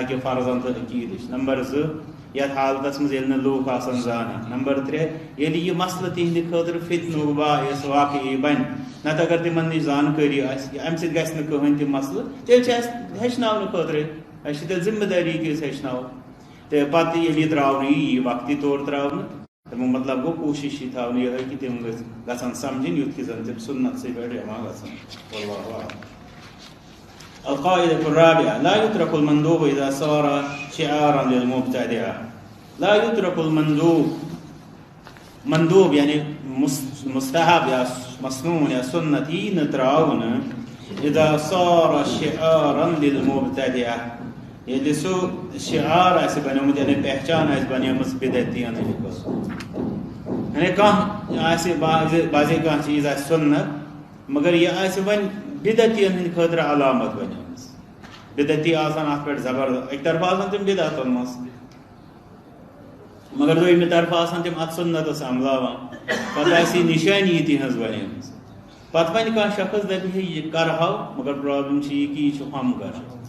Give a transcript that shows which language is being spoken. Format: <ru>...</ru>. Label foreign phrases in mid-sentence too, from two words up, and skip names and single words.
<ks>کہ فرضن تو عقیدچ نمبر زٕ یتھ حالتس مز ییٚلہِ نہٕ لوٗکھ آسان زانان نمبر 3 ییٚلہِ یہِ مسلہٕ تِہنٛدِ خٲطرٕ فتنُک باعث واقعی بنہِ نتہٕ اگر تمن نش زانکٲری آسہِ امہِ سۭتۍ گژھِ نہٕ کٕہٕنۍ تہِ مسلہٕ تیٚلہِ چھِ اَسہِ ہیٚچھناونہٕ خٲطرٕ اَسہِ چھِ تیٚلہِ ذمہٕ دٲری کہِ أسۍ ہیٚچھناوو تہٕ پتہٕ ییٚلہِ یہِ ترٛاونہٕ یی وقتی طور ترٛاونہٕ تمیُک مطلب گوٚو کوٗشِش یہِ تھاونہٕ یِہوٚے کہِ تِم گژھن سمجھٕنۍ یُتھ کہِ زن تِم سُنتسٕے پٮ۪ٹھ جمع گژھن</ks> <ar>واللہ اعلم. القاعدة الرابعة لا يترك المندوب إذا صار شعارا للمبتدع. لا يترك المندوب</ar> <ks>مندوب يعني مستحب يا مسنون يا سنتي نتراون</ks> <ar>إذا صار شعارا للمبتدع</ar> <ks>يلي سو شعار اس بنیومت یعنی پہچان اس بنیومت بدعتیان یعنی کانٛہہ آسہِ بعضے کانٛہہ چیٖز آسہِ سنت مگر یہ آسہِ وۄنۍ بدعتیَن ہٕنٛدِ خٲطرٕ علامت بنیمٕژ بدعتی آسان اتھ پٮ۪ٹھ زبردست اکہِ طرفہٕ آسان تِم بدعتن منٛز مگر دوٚیمہِ طرفہٕ آسان تِم اتھ سنتس عملاوان پتہٕ آسہِ یہِ نِشٲنی تِہنٛز بنیمٕژ پتہٕ وۄنۍ کانٛہہ شخص دپہِ ہے یہِ کرہاو مگر پرابلم چھِ یہِ کہِ یہِ چھُ ہم کر</ks>